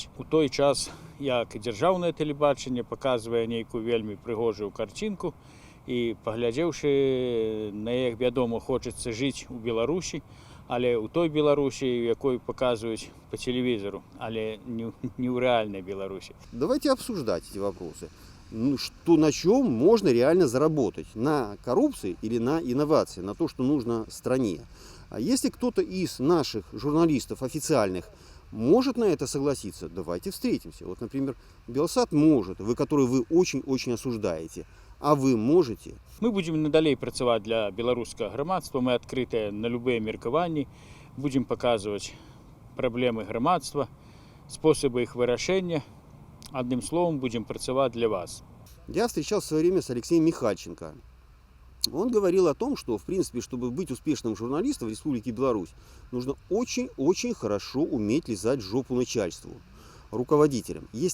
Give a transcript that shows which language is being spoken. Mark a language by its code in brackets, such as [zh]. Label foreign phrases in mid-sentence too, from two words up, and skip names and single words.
[be] У той час, як дзяржаўнае тэлебачанне паказвае нейкую вельмі прыгожую карцінку, і паглядзеўшы на яе, вядома, хочацца жыць у Беларусі, але ў той Беларусі, якой паказваюць [ru] по телевизору, [be] але не ў рэальнай Беларусі. [ru] Давайте обсуждать эти вопросы. На чем можно реально заработать? На коррупции или на инновации? На то, что нужно стране? А если кто-то из наших журналистов официальных может на это согласиться, давайте встретимся. Вот, например, Белсат может, который вы очень-очень осуждаете. А вы можете? [be] Мы будем надалей працаваць для беларускага грамадства, мы адкрытыя на любыя меркаванні, [ru] будем показывать проблемы грамадства, способы их вырашэння. Одним словом, будем працаваць для вас. Я встречался в свое время с Алексеем Михальченко. Он говорил о том, что, в принципе, чтобы быть успешным журналистом в Республике Беларусь, нужно очень-очень хорошо уметь лизать жопу начальству, руководителям.